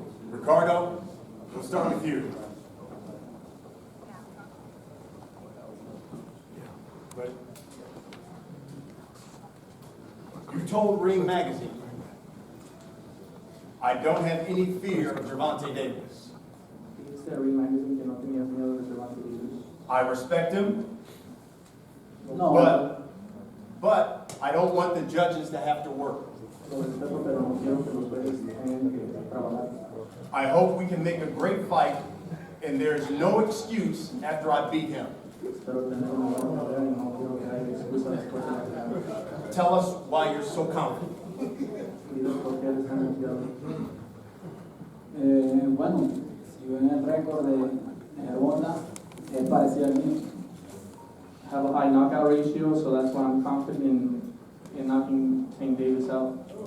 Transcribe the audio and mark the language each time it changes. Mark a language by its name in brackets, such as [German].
[English] Ricardo, we'll start with you. You told Ring Magazine, I don't have any fear of Gervonta Davis. [Spanish] Dijiste a Ring Magazine que no tenías miedo de Gervonta Davis. [English] I respect him, No. but I don't want the judges to have to work. [Spanish] Lo respeto, pero no quiero que los jueces tengan que trabajar. [English] I hope we can make a great fight, and there's no excuse after I beat him. [Spanish] Espero tener una buena pelea y no quiero que haya excusas después de la pelea. [English] Tell us why you're so confident. [Spanish] Diles por qué eres tan confiado. Bueno, si ven el récord de Gervonta, es parecido al mío. [English] I have a high knockout ratio, so that's why I'm confident in knocking Tank Davis out.